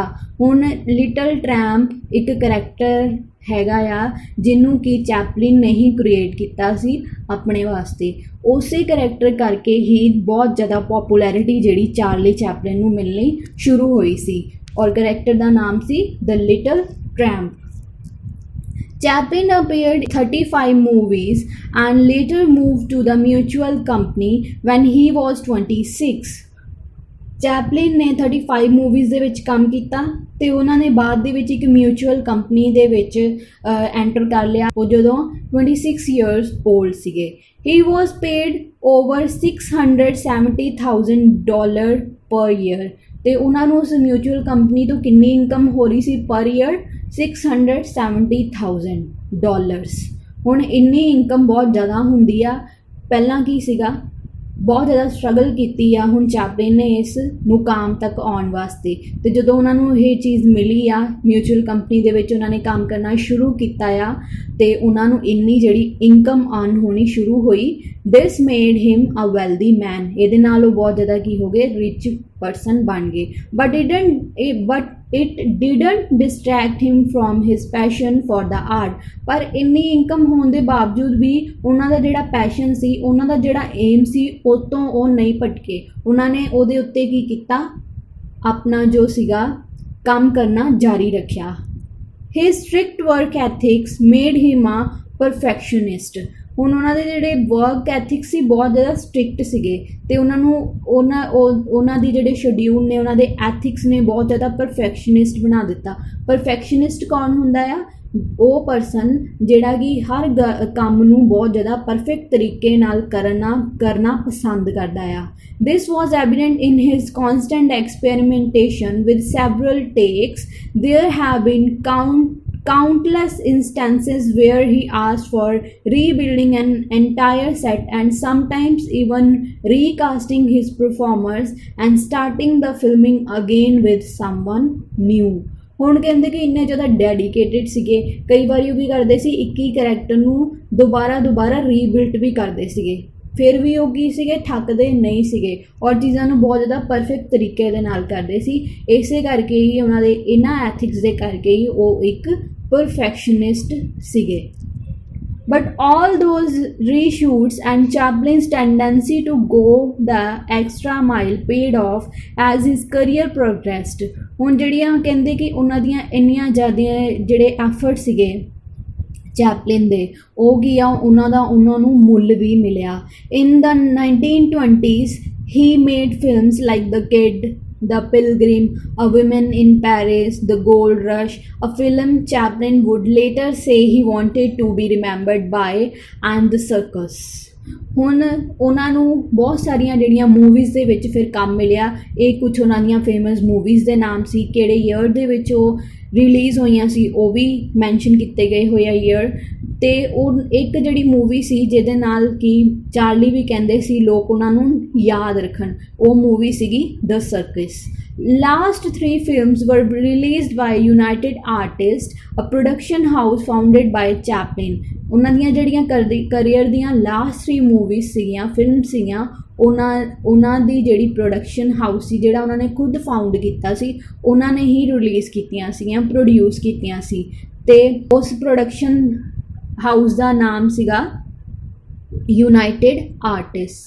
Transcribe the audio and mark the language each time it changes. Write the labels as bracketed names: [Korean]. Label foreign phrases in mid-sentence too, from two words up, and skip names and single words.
[Punjabi] ਹੁਣ ਲਿਟਲ ਟਰੈਂਪ ਇੱਕ ਕਰੈਕਟਰ ਹੈਗਾ ਆ ਜਿਹਨੂੰ ਕਿ ਚੈਪਲਿਨ ਨੇ ਹੀ ਕ੍ਰੀਏਟ ਕੀਤਾ ਸੀ ਆਪਣੇ ਵਾਸਤੇ। ਉਸੇ ਕਰੈਕਟਰ ਕਰਕੇ ਹੀ ਬਹੁਤ ਜ਼ਿਆਦਾ ਪੋਪੂਲੈਰਿਟੀ ਜਿਹੜੀ ਚਾਰਲੀ ਚੈਪਲਿਨ ਨੂੰ ਮਿਲਣੀ ਸ਼ੁਰੂ ਹੋਈ ਸੀ ਔਰ ਕਰੈਕਟਰ ਦਾ ਨਾਮ ਸੀ ਦ ਲਿਟਲ ਟਰੈਂਪ। [English] Chaplin appeared in 35 movies and later moved to the Mutual Company when he was 26। [Punjabi] ਚੈਪਲਿਨ ਨੇ 35 ਮੂਵੀਜ਼ ਦੇ ਵਿੱਚ ਕੰਮ ਕੀਤਾ ਅਤੇ ਉਹਨਾਂ ਨੇ ਬਾਅਦ ਦੇ ਵਿੱਚ ਇੱਕ ਮਿਊਚੁਅਲ ਕੰਪਨੀ ਦੇ ਵਿੱਚ ਐਂਟਰ ਕਰ ਲਿਆ ਉਹ ਜਦੋਂ 26 [English] years old [Punjabi] ਸੀਗੇ। [English] He was paid over [Punjabi] $670,000 [English] per year [Punjabi] ਅਤੇ ਉਹਨਾਂ ਨੂੰ ਉਸ ਮਿਊਚੁਅਲ ਕੰਪਨੀ ਤੋਂ ਕਿੰਨੀ ਇਨਕਮ ਹੋ ਰਹੀ ਸੀ [English] per year, [Punjabi] $670,000। ਹੁਣ ਇੰਨੀ ਇਨਕਮ ਬਹੁਤ ਜ਼ਿਆਦਾ ਹੁੰਦੀ ਆ। ਪਹਿਲਾਂ ਕੀ ਸੀਗਾ, ਬਹੁਤ ਜ਼ਿਆਦਾ ਸਟਰਗਲ ਕੀਤੀ ਆ ਹੁਣ ਚੈਪਲਿਨ ਨੇ ਇਸ ਮੁਕਾਮ ਤੱਕ ਆਉਣ ਵਾਸਤੇ। ਅਤੇ ਜਦੋਂ ਉਹਨਾਂ ਨੂੰ ਇਹ ਚੀਜ਼ ਮਿਲੀ ਆ ਮਿਊਚੁਅਲ ਕੰਪਨੀ ਦੇ ਵਿੱਚ ਉਹਨਾਂ ਨੇ ਕੰਮ ਕਰਨਾ ਸ਼ੁਰੂ ਕੀਤਾ ਆ ਅਤੇ ਉਹਨਾਂ ਨੂੰ ਇੰਨੀ ਜਿਹੜੀ [English] income earn [Punjabi] ਹੋਣੀ ਸ਼ੁਰੂ ਹੋਈ। [English] This made him a wealthy man. [Punjabi] ਇਹਦੇ ਨਾਲ ਉਹ ਬਹੁਤ ਜ਼ਿਆਦਾ ਕੀ ਹੋ ਗਏ, [English] rich person [Punjabi] ਬਣ ਗਏ। [English] ਬਟ it didn't distract him from his passion for the art। [Punjabi] ਪਰ ਇੰਨੀ ਇਨਕਮ ਹੋਣ ਦੇ ਬਾਵਜੂਦ ਵੀ ਉਹਨਾਂ ਦਾ ਜਿਹੜਾ ਪੈਸ਼ਨ ਸੀ, ਉਹਨਾਂ ਦਾ ਜਿਹੜਾ ਏਮ ਸੀ, ਉਹ ਤੋਂ ਉਹ ਨਹੀਂ ਭਟਕੇ। ਉਹਨਾਂ ਨੇ ਉਹਦੇ ਉੱਤੇ ਕੀ ਕੀਤਾ, ਆਪਣਾ ਜੋ ਸੀਗਾ ਕੰਮ ਕਰਨਾ ਜਾਰੀ ਰੱਖਿਆ। [English] his strict work ethics made him a perfectionist। [Punjabi] ਹੁਣ ਉਹਨਾਂ ਦੇ ਜਿਹੜੇ [English] work ethics [Punjabi] ਸੀ ਬਹੁਤ ਜ਼ਿਆਦਾ ਸਟ੍ਰਿਕਟ ਸੀਗੇ ਅਤੇ ਉਹਨਾਂ ਦੀ ਜਿਹੜੇ ਸ਼ਡਿਊਲ ਨੇ, ਉਹਨਾਂ ਦੇ ਐਥਿਕਸ ਨੇ ਬਹੁਤ ਜ਼ਿਆਦਾ ਪਰਫੈਕਸ਼ਨਿਸਟ ਬਣਾ ਦਿੱਤਾ। ਪਰਫੈਕਸ਼ਨਿਸਟ ਕੌਣ ਹੁੰਦਾ ਆ, ਉਹ ਪਰਸਨ ਜਿਹੜਾ ਕਿ ਹਰ ਕੰਮ ਨੂੰ ਬਹੁਤ ਜ਼ਿਆਦਾ ਪਰਫੈਕਟ ਤਰੀਕੇ ਨਾਲ ਕਰਨਾ ਪਸੰਦ ਕਰਦਾ ਆ। [English] This was evident in his constant experimentation with several takes. There have been countless instances where he asked for rebuilding an entire set and sometimes even recasting his performers and starting the filming again with someone new। [Punjabi] ਹੁਣ ਕਹਿੰਦੇ ਕਿ ਇੰਨੇ ਜ਼ਿਆਦਾ ਡੈਡੀਕੇਟਿਡ ਸੀਗੇ, ਕਈ ਵਾਰੀ ਉਹ ਕੀ ਕਰਦੇ ਸੀ, ਇੱਕ ਹੀ ਕਰੈਕਟਰ ਨੂੰ ਦੁਬਾਰਾ ਰੀਬਿਲਟ ਵੀ ਕਰਦੇ ਸੀਗੇ, ਫਿਰ ਵੀ ਉਹ ਕੀ ਸੀਗੇ, ਥੱਕਦੇ ਨਹੀਂ ਸੀਗੇ ਔਰ ਚੀਜ਼ਾਂ ਨੂੰ ਬਹੁਤ ਜ਼ਿਆਦਾ ਪਰਫੈਕਟ ਤਰੀਕੇ ਦੇ ਨਾਲ ਕਰਦੇ ਸੀ। ਇਸੇ ਕਰਕੇ ਹੀ ਉਹਨਾਂ ਦੇ ਇਹਨਾਂ ਐਥਿਕਸ ਦੇ ਕਰਕੇ ਹੀ ਉਹ ਇੱਕ ਪਰਫੈਕਸ਼ਨਿਸਟ ਸੀਗੇ। [English] But all those reshoots and Chaplin's tendency to go the extra mile paid off as his career progressed। [Punjabi] ਹੁਣ ਜਿਹੜੀਆਂ ਕਹਿੰਦੇ ਕਿ ਉਹਨਾਂ ਦੀਆਂ ਇੰਨੀਆਂ ਜ਼ਿਆਦਾ ਜਿਹੜੇ ਐਫਰਟ ਸੀਗੇ ਚੈਪਲਿਨ ਦੇ, ਉਹ ਕੀ ਆ, ਉਹਨਾਂ ਨੂੰ ਮੁੱਲ ਵੀ ਮਿਲਿਆ। [English] In the 1920s he made films like The Kid, The Pilgrim, A Woman in Paris, The Gold Rush, a film Chaplin would later say he wanted to be remembered by, and The Circus। [Punjabi] ਹੁਣ ਉਹਨਾਂ ਨੂੰ ਬਹੁਤ ਸਾਰੀਆਂ ਜਿਹੜੀਆਂ ਮੂਵੀਜ਼ ਦੇ ਵਿੱਚ ਫਿਰ ਕੰਮ ਮਿਲਿਆ। ਇਹ ਕੁਛ ਉਹਨਾਂ ਦੀਆਂ [English] famous movies [Punjabi] ਦੇ ਨਾਮ ਸੀ, ਕਿਹੜੇ ਈਅਰ ਦੇ ਵਿੱਚ ਉਹ ਰਿਲੀਜ਼ ਹੋਈਆਂ ਸੀ ਉਹ ਵੀ ਮੈਂਸ਼ਨ ਕੀਤੇ ਗਏ ਹੋਏ ਆ ਈਅਰ। ਅਤੇ ਉਹ ਇੱਕ ਜਿਹੜੀ ਮੂਵੀ ਸੀ ਜਿਹਦੇ ਨਾਲ ਕਿ ਚਾਰਲੀ ਵੀ ਕਹਿੰਦੇ ਸੀ ਲੋਕ ਉਹਨਾਂ ਨੂੰ ਯਾਦ ਰੱਖਣ, ਉਹ ਮੂਵੀ ਸੀਗੀ ਦ ਸਰਕਸ। [English] Last 3 films were released by United Artists, a production house founded by Chaplin। [Punjabi] ਉਹਨਾਂ ਦੀਆਂ ਜਿਹੜੀਆਂ ਕਰੀਅਰ ਦੀਆਂ ਲਾਸਟ 3 ਮੂਵੀਜ਼ ਸੀਗੀਆਂ, ਫਿਲਮ ਸੀਗੀਆਂ, ਉਹਨਾਂ ਦੀ ਜਿਹੜੀ [English] production house [Punjabi] ਸੀ ਜਿਹੜਾ ਉਹਨਾਂ ਨੇ ਖੁਦ ਫਾਊਂਡ ਕੀਤਾ ਸੀ, ਉਹਨਾਂ ਨੇ ਹੀ ਰਿਲੀਜ਼ ਕੀਤੀਆਂ ਸੀਗੀਆਂ, ਪ੍ਰੋਡਿਊਸ ਕੀਤੀਆਂ ਸੀ। ਅਤੇ ਉਸ [English] production house [Punjabi] ਦਾ ਨਾਮ ਸੀਗਾ ਯੂਨਾਈਟਿਡ ਆਰਟਿਸਟ।